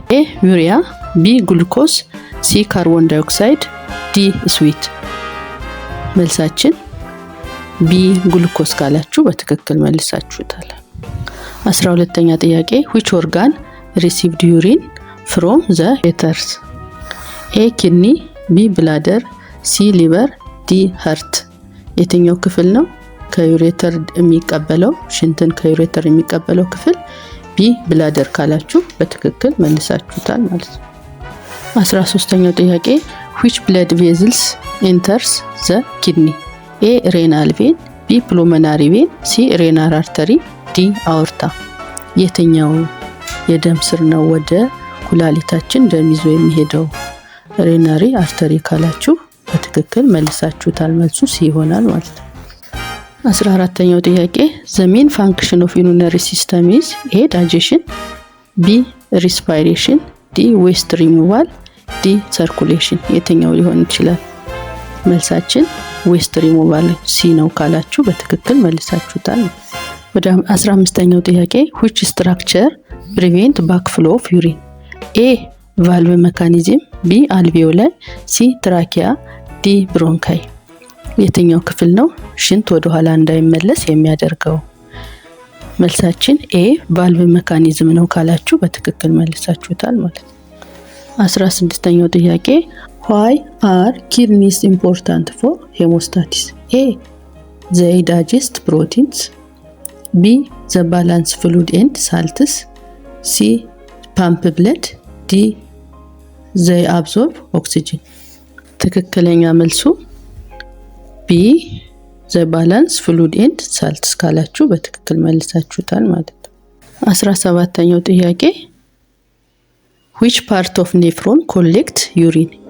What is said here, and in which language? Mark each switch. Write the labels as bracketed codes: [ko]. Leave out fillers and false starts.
[en] A urea, B glucose, C carbon dioxide, D sweet። [am] መልሳችን B glucose ካላችሁ በትክክል መልሳችሁታል። [en] 12ኛ ጥያቄ which organ received urine from the ureters? A kidney, B bladder, C liver, D heart። [am] የትኛው ክፍል ነው ከዩሬተር የሚቀበለው ሽንትን ከዩሬተር የሚቀበለው ክፍል? [en] B bladder [am] ካላችሁ በትክክል መልሳችሁታል ማለት ነው። 13ኛው ጥያቄ [en] which blood vessels enters the kidney? A renal vein, B pulmonary vein, C renal artery, D aorta። [am] የትኛው የደም ስር ነው ወደ ኩላሊታችን ደም ይዞ የሚሄደው? ሬናሪ አርተሪ ካላችሁ በትክክል መልሳችሁታል፣ መልሱ ሲ ይሆናል ማለት ነው። [en] 14ኛው ጥያቄ the main function of urinary system is A digestion, B respiration, D waste removal, D circulation። የትኛው ሊሆን ይችላል? [am] መልሳችን waste removal ሲ ነው ካላችሁ በትክክል መልሳችሁታል። ወደ 15ኛው ጥያቄ [en] which structure prevent backflow of urine? A valve mechanism, B alveoli, C trachea, D bronchi። [am] የትኛው ክፍል ነው ሽንት ወደ ኋላ እንዳይመለስ የሚያደርገው? መልሳችን A valve mechanism ነው ካላችሁ በትክክል መልሳችሁታል ማለት ነው። 16ኛው ጥያቄ [en] why are kidneys important for hemostasis? A they digest proteins, B the balance fluid and salts, C pump blood, D they absorb oxygen። [am] ትክክለኛ መልሱ [en] B the balance fluid and salts [am] ካላችሁ በትክክል መልሳችሁታል ማለት ነው። 17ኛው ጥያቄ [en] which part of nephron collect urine?